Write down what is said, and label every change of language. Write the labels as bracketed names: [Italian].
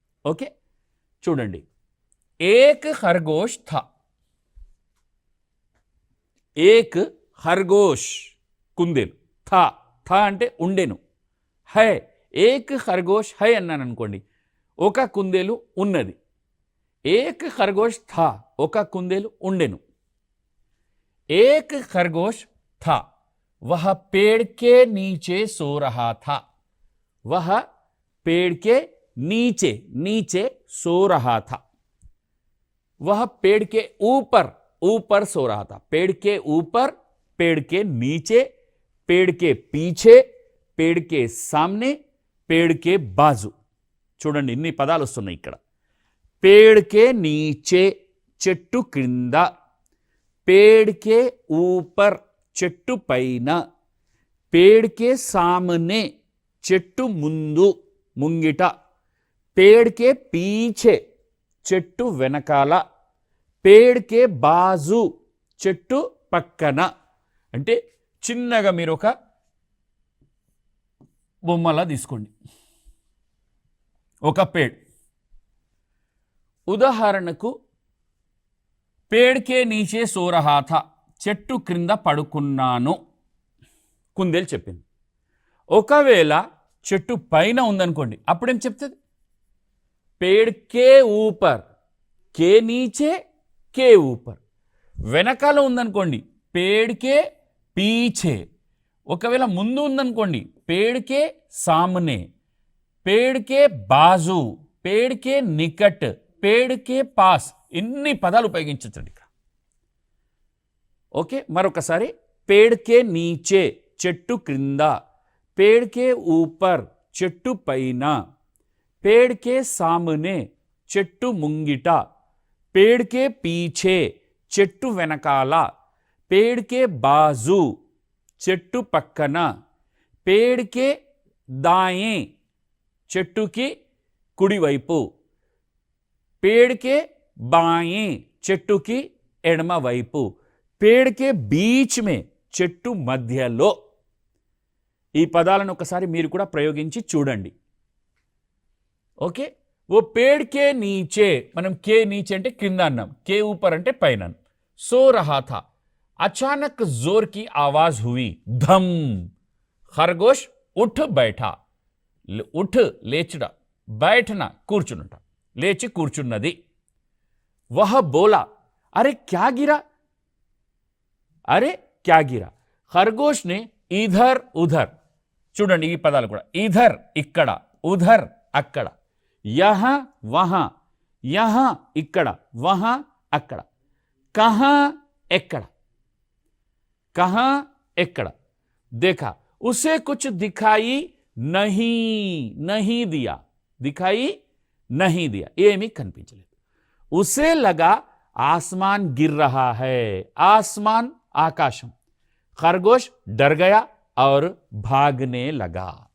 [Telugu] Okay, చూడండి. [Hindi] ఏక్ ఖర్గోష్ థా, [Telugu] ఏక్ ఖర్గోష్ కుందేలు, థా థా అంటే ఉండెను, హై ఏక్ ఖర్గోష్ హై అన్నాను అనుకోండి, ఒక కుందేలు ఉన్నది. ఏక్ ఖర్గోష్ థా, ఒక కుందేలు ఉండెను. ఏక్ ఖర్గోష్ థా, [Hindi] వహ పేड़ के नीचे सो रहा था, वह पेड़ के नीचे नीचे सो रहा था. वह पेड़ के ऊपर ऊपर सो रहा था, पेड़ के ऊपर, पेड़ के नीचे, पेड़ के पीछे, पेड़ के सामने, पेड़ के बाजू. [Telugu] చూడండి ఇన్ని పదాలు వస్తున్నాయి ఇక్కడ. [Hindi] पेड़ के नीचे [Telugu] చెట్టు క్రింద, [Hindi] पेड़ के ऊपर చెట్టు పైన, पेड़ के सामने చెట్టు ముందు ముంగిట, पेड़ के पीछे చెట్టు వెనకాల, पेड़ के बाजू చెట్టు పక్కన. [Telugu] అంటే చిన్నగా మీరు ఒక బొమ్మలా తీసుకోండి, ఒక పేడ్. ఉదాహరణకు [Hindi] पेड़ के नीचे सो रहा था, [Telugu] చెట్టు క్రింద పడుకున్నాను కుందేలు చెప్పింది. ఒకవేళ చెట్టు పైన ఉందనుకోండి, అప్పుడేం చెప్తుంది? [Hindi] पेड़ के ऊपर, के नीचे, के ऊपर. [Telugu] వెనకాల ఉందనుకోండి, [Hindi] पेड़ के पीछे. [Telugu] ఒకవేళ ముందు ఉందనుకోండి, [Hindi] पेड़ के सामने, पेड़ के बाजू, पेड़ के निकट, पेड़ के पास. [Telugu] ఇన్ని పదాలు ఉపయోగించండి ఇక్కడ. ఓకే, మరొకసారి. [Hindi] पेड़ के नीचे [Telugu] చెట్టు క్రింద, [Hindi] पेड़ के ऊपर చెట్టు పైన, पेड़ के सामने చెట్టు ముంగిట, पेड़ के पीछे చెట్టు వెనకాల, पेड़ के बाजू చెట్టు పక్కన, पेड़ के दाएं చెట్టుకి కుడివైపు, पेड़ के बाएं [Telugu] చెట్టుకి ఎడమ వైపు, [Hindi] पेड़ के बीच में చెట్టు మధ్యలో. [Telugu] ఈ పదాలను ఒకసారి మీరు కూడా ప్రయోగించి చూడండి. [Hindi] ఓకే, वो पेड़ के नीचे, మనం के नीचे [Telugu] అంటే కింద అన్నాం, [Hindi] के ऊपर అంటే పైన. सो रहा था, अचानक जोर की आवाज हुई, धम. खरगोश उठ बैठा, उठ లేచుట, बैठना కూర్చునుట, [Telugu] లేచి కూర్చున్నది. [Hindi] वह बोला, अरे क्या गिरा, अरे क्या गिरा. [Telugu] खरगोश ने इधर उधर, చూడండి ఈ పదాలు కూడా, ఇధర్ ఇక్కడ, ఉధర్ అక్కడ, యహా వహా, యహా ఇక్కడ, వహా అక్కడ, కహా ఎక్కడ, కహా ఎక్కడ. [Hindi] देखा, उसे कुछ दिखाई नहीं दिया, दिखाई नहीं दिया, [Telugu] ఏమీ కనిపించలేదు. [Hindi] उसे लगा आसमान गिर रहा है, आसमान आकाशम. खरगोश डर गया और भागने लगा.